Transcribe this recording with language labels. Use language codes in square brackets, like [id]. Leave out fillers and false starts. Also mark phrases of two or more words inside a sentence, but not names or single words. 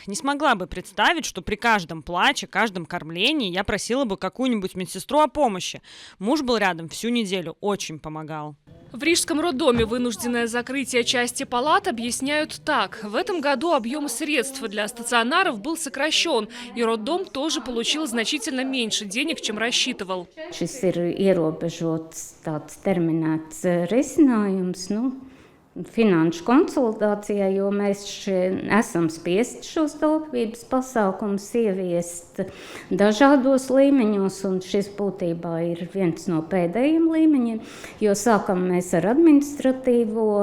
[ru] Не смогла бы представить, что при каждом плаче, каждом кормлении я просила бы какую-нибудь медсестру о помощи. Муж был рядом всю неделю, очень помогал. В Рижском роддоме вынужденное закрытие части палат объясняют так. В этом году объем средств для стационаров был сокращен, и роддом тоже получил значительно меньше денег, чем рассчитывал. [lv] Šis ir ierobežots tāds terminēts risinājums, finanšu konsolidācijai, jo mēs esam spiesti šos taupības pasākumus ieviest dažādos līmeņos, un šis būtībā ir viens no pēdējiem līmeņiem, jo sākam mēs ar administratīvo